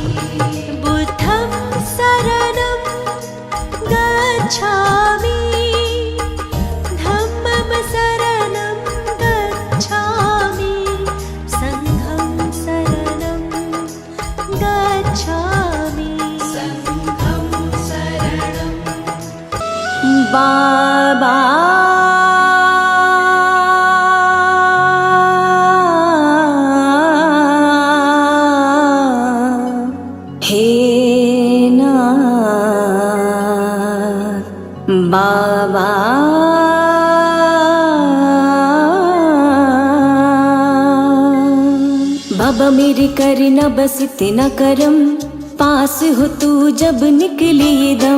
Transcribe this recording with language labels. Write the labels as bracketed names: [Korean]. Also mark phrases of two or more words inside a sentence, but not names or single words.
[Pali] बुद्धं शरणं गच्छामि, धम्मं शरणं गच्छामि, संघं शरणं गच्छामि। संघं शरणं [Hindi] बाबा हे नाथ, बाबा बाबा मेरे कर न बस इतना करम, पास हो तू जब निकली दम।